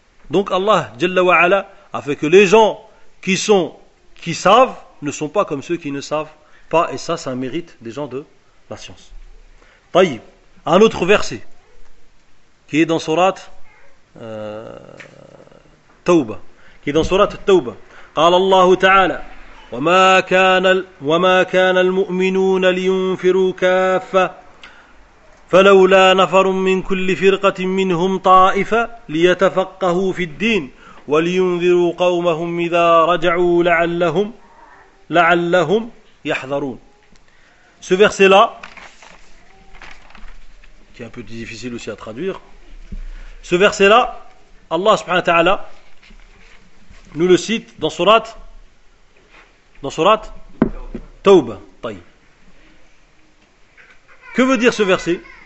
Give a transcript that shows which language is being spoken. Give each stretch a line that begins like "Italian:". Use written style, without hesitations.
French: Donc Allah, Jalla wa Ala, a fait que les gens qui savent, ne sont pas comme ceux qui ne savent pas. Et ça, c'est un mérite des gens de la science. Taïb, un autre verset, qui est dans Surat Tawbah. Qui est dans Surat Tawbah.
Arabic: Qala Allah Ta'ala, وَمَا كَانَ الْمُؤْمِنُونَ لِيُنْفِرُوا كَافَّةً فَلَوْلَا نَفَرٌ مِنْ كُلِّ فِرْقَةٍ مِنْهُمْ طَائِفَةً لِيَتَفَقَّهُوا فِي الدِّينِ وَلِيُنْذِرُوا قَوْمَهُمْ إِذَا رَجَعُوا لَعَلَّهُمْ يَحْذَرُونَ.
French: Ce verset-là, qui est un peu difficile aussi à traduire, ce verset-là, Allah subhanahu wa ta'ala nous le cite dans Surat. Dans Surat Tawbah. Que veut dire ce verset?